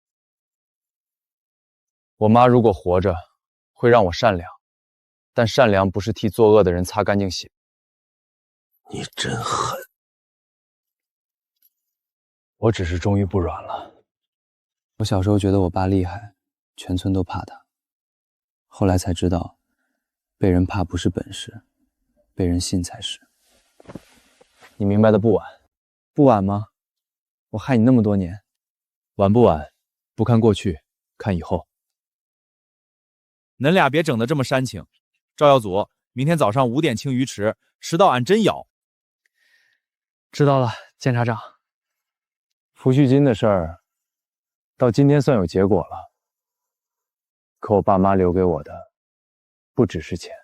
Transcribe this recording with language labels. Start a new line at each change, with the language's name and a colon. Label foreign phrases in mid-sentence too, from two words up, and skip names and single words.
Chinese: 我媽如果活着，會讓我善良，但善良不是替作惡的人擦乾淨血。你真狠！我只是終於不軟了。我小時候覺得我爸厲害，全村都怕他。後來才知道，被人怕不是本事，被人信才是。你明白的不晚。不晚嗎？我害你那麼多年。晚不晚，不看過去，看以後。恁倆別整得這麼煽情。趙耀祖，明天早上5點清魚池，遲到俺真咬。知道了，檢察長。撫恤金的事兒，到今天算有結果了。可我爸媽留給我的，不只是錢。